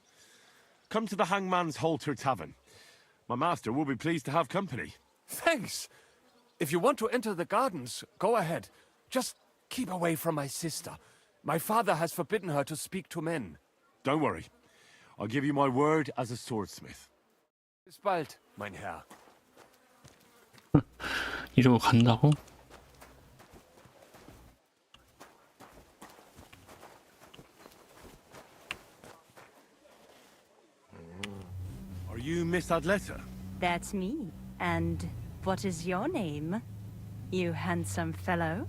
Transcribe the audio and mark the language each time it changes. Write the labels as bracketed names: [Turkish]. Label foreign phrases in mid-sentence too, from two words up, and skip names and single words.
[English] Come to the Hangman's Halter Tavern. My master will be pleased to have company. Thanks. If you want to enter the gardens, go ahead. Just keep away from my sister. My father has forbidden her to speak to men. Don't worry. I'll give you my word as a swordsmith. [German] Bis bald, mein Herr. [Korean] 이러고 간다고? [English] Are you Miss Adletta? That's me. And what is your name, you handsome fellow?